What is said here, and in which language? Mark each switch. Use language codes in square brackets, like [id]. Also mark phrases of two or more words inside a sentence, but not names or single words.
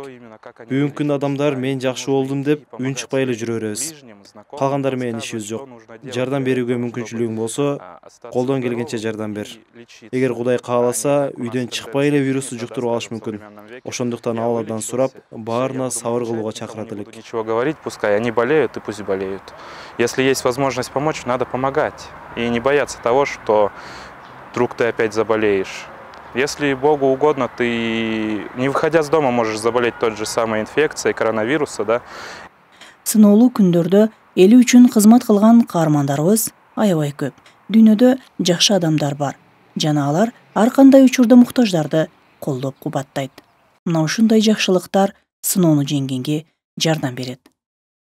[ky] Бүгүнкү күндө адамдар мен жакшы болдум деп унчукпай эле жүрө беребиз. Калгандары менен ишибиз жок. Жардам берүүгө мүмкүнчүлүгүң болсо, колдон келгенче жардам бер. Эгер Кудай кааласа, үйдөн чыкпай эле вирусту жуктуруп алыш мүмкүн. Ошондуктан Алладан сурап, баарына сабыр кылууга чакырат элек. [ru] Ничего говорить, пускай они болеют и пусть болеют. Если есть возможность помочь, надо помогать. И не бояться того, что вдруг ты опять заболеешь. Если Богу угодно, ты, не выходя с дома, можешь заболеть той же самой инфекцией коронавируса, да? [ky] Сыноолуу күндөрдө эли үчүн кызмат кылган каармандарыбыз аябай көп. Дүйнөдө жакшы адамдар бар. Жана алар ар кандай учурда муктаждарды колдоп кубаттайт. Мына ушундай жакшылыктар сыноону жеңгенге жардам берет.